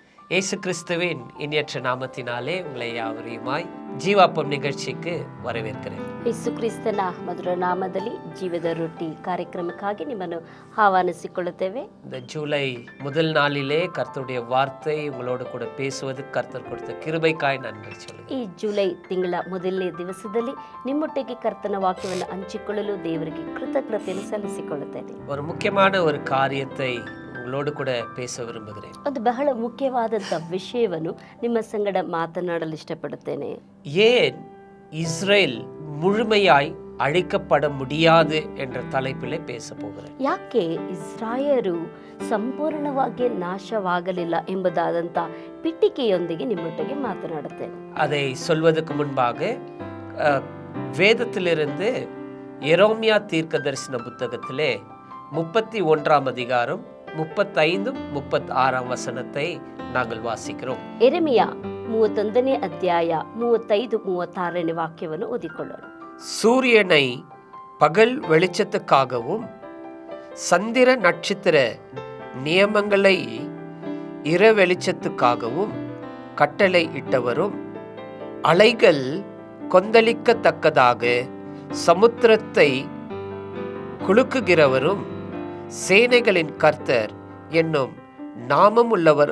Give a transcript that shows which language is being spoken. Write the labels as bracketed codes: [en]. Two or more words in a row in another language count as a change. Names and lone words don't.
[ta] இயேசு கிறிஸ்துவின் இனியற்ற நாமத்தினாலே உங்களை யாவரையுமாய் ஜீவாப்பம் நிகழ்ச்சிக்கு வரவேற்கிறேன். [kn] ಯೇಸು ಕ್ರಿಸ್ತನ ಮಧುರ ನಾಮದಲ್ಲಿ ಜೀವದ ರೊಟ್ಟಿ ಕಾರ್ಯಕ್ರಮಕ್ಕಾಗಿ ನಿಮ್ಮನ್ನು ಆಹ್ವಾನಿಸಿಕೊಳ್ಳುತ್ತೇವೆ. [ta] இந்த ஜூலை முதல் நாளிலே கர்த்தருடைய வார்த்தை உங்களோடு கூட பேசுவதற்கு கர்த்தர் கொடுத்த கிருபைக்காய் நன்றி சொல்லுங்கள். [kn] ಈ ಜುಲೈ ತಿಂಗಳ ಮೊದಲನೇ ದಿವಸದಲ್ಲಿ ನಿಮ್ಮೊಟ್ಟಿಗೆ ಕರ್ತನ ವಾಕ್ಯವನ್ನು ಹಂಚಿಕೊಳ್ಳಲು ದೇವರಿಗೆ ಕೃತಜ್ಞತೆಯನ್ನು ಸಲ್ಲಿಸಿಕೊಳ್ಳುತ್ತೇನೆ. [ta] ஒரு முக்கியமான ஒரு காரியத்தை உங்களோடு கூட பேச விரும்புகிறேன். [kn] ಒಂದು ಬಹಳ ಮುಖ್ಯವಾದಂಥ ವಿಷಯವನ್ನು ನಿಮ್ಮ ಸಂಗಡ ಮಾತನಾಡಲು ಇಷ್ಟಪಡುತ್ತೇನೆ. [ta] ஏன் இஸ்ரேல் முழுமையாய் அழிக்கப்பட முடியாது என்ற தலைப்பிலே பேச போகிறேன். [kn] ಯಾಕೆ ಇಸ್ರಾಯೇಲು ಸಂಪೂರ್ಣವಾಗಿ ನಾಶವಾಗಲಿಲ್ಲ ಎಂಬುದಾದಂಥ ಪೀಠಿಕೆಯೊಂದಿಗೆ ನಿಮ್ಮೊಟ್ಟಿಗೆ ಮಾತನಾಡುತ್ತೇನೆ. [ta] அதை சொல்வதற்கு முன்பாக வேதத்திலிருந்து எரேமியா தீர்க்கதரிசன புத்தகத்திலே 31ஆம் அதிகாரம் 35 36 வசனத்தை நாங்கள் வாசிக்கிறோம். [kn] ಎರೆಮಿಯಾ 31ನೇ ಅಧ್ಯಾಯ 35 36ನೇ ವಾಕ್ಯವನ್ನು ಓದಿಕೊಳ್ಳೋಣ. [ta] சூரியனை பகல் வெளிச்சத்துக்காகவும் சந்திர நட்சத்திர நியமங்களை இர வெளிச்சத்துக்காகவும் கட்டளை இட்டவரும் அலைகள் கொந்தளிக்கத்தக்கதாக சமுத்திரத்தை குலுக்குகிறவரும் சேனைகளின் கர்த்தர் என்னும் நாமமுள்ளவர்